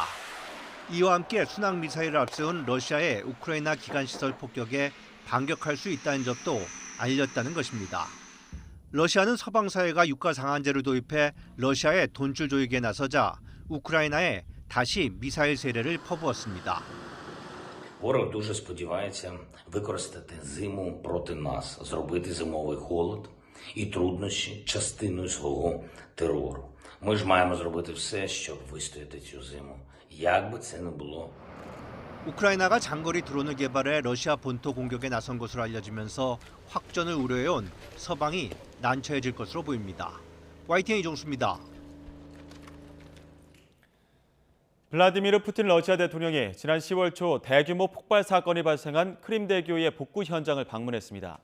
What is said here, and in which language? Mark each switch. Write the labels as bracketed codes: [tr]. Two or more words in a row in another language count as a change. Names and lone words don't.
[ko] 이와 함께 순항 미사일을 앞세운 러시아의 우크라이나 기간시설 폭격에 반격할 수 있다는 점도 알렸다는 것입니다. 러시아는 서방사회가 유가상한제를 도입해 러시아의 돈줄 조이기에 나서자 우크라이나에 다시 미사일 세례를 퍼부었습니다. [uk] Ворог дуже сподівається використати зиму проти нас, зробити зимовий холод і труднощі частиною свого терору. Ми ж маємо зробити все, щоб вистояти цю зиму, як би це не було. [ko] 우크라이나가 장거리 드론을 개발해 러시아 본토 공격에 나선 것으로 알려지면서 확전을 우려해온 서방이 난처해질 것으로 보입니다. YTN 이종수입니다. 블라디미르 푸틴 러시아 대통령이 지난 10월 초 대규모 폭발 사건이 발생한 크림대교의 복구 현장을 방문했습니다.